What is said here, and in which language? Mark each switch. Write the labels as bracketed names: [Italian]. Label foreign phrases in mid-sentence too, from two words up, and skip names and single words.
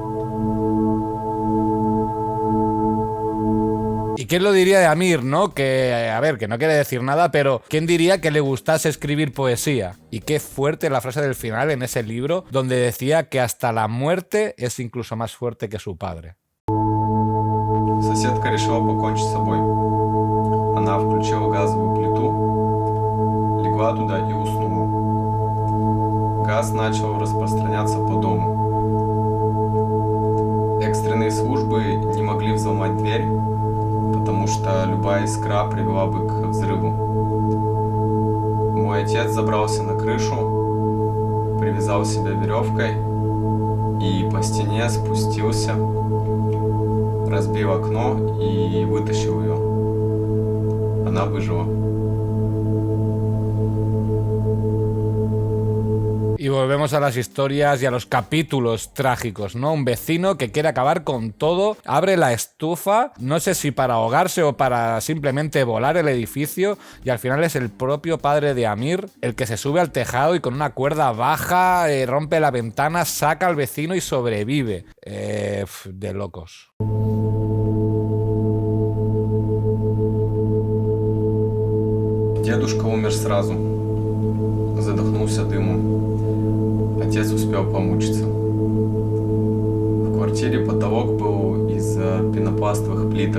[Spanish] ¿Y quién lo diría de Amir, no? Que, a ver, que no quiere decir nada, pero ¿quién diría que le gustase escribir poesía? Y qué fuerte la frase del final en ese libro, donde decía que hasta la muerte es incluso más fuerte que su padre. [Russian] Соседка решила покончить с собой. Она включила газовую плиту, легла туда и уснула. Газ начал распространяться по дому. Экстренные службы не могли взломать дверь, потому что любая искра привела бы к взрыву. Мой отец забрался на крышу, привязал себя веревкой и по стене спустился, разбил окно и вытащил ее. Она выжила. [Spanish] Y volvemos a las historias y a los capítulos trágicos, ¿no? Un vecino que quiere acabar con todo, abre la estufa, no sé si para ahogarse o para simplemente volar el edificio, y al final es el propio padre de Amir el que se sube al tejado y con una cuerda baja rompe la ventana, saca al vecino y sobrevive. De locos. [Russian] Дедушка умер сразу, задохнулся дымом. Отец успел помучиться. В квартире потолок был из из пенопластовых плиток.